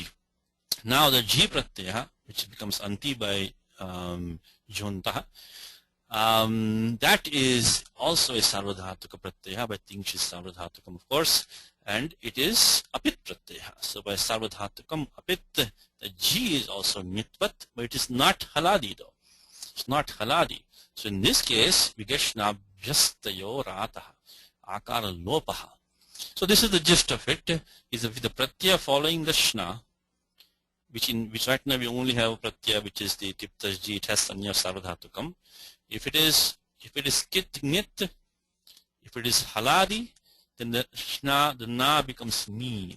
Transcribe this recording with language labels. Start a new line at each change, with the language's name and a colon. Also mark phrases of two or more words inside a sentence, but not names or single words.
English: Now the g pratyaya, which becomes anti by jontaha, that is also a
Sanskrit: सार्वधातुक प्रत्यय
English: by tingsh is sarvadhatukam, of course, and it is
Sanskrit: अपित् प्रत्यय.
English: So by
Sanskrit: सार्वधातुकम् अपित्,
English: the g is also nitvat, but it is not haladi though. It's not haladi. So in this case, we get
Sanskrit: श्नाभ्यस्तयो रातः, आकार लोपः.
English: So this is the gist of it, is with the pratyaya following the shna, which right now we only have pratyaya, which is the tiptas g, it has
Sanskrit: संज्ञा सार्वधातुकम्.
English: If it is
Sanskrit: कित् ङित्,
English: if it is haladi, then the shna, the na becomes ni.